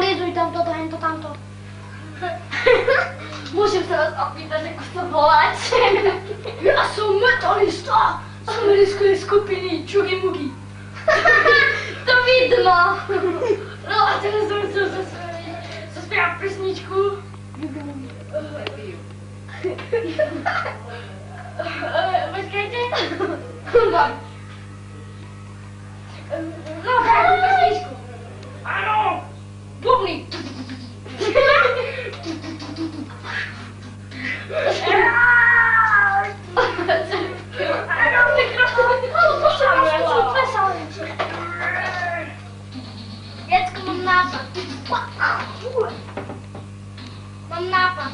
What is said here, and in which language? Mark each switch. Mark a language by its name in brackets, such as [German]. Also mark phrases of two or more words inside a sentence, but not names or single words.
[Slovak] tamto, tamto. Musím sa vás opýtať, ako to voláte. Ja som metalista z americkej skupiny Čugi Mugi. To vidno. No a teraz som chcel zaspievať pesničku. Počkajte. No, takú pesničku. Áno, bubny. [Polish] Dziecko, mam napad. Mam napad.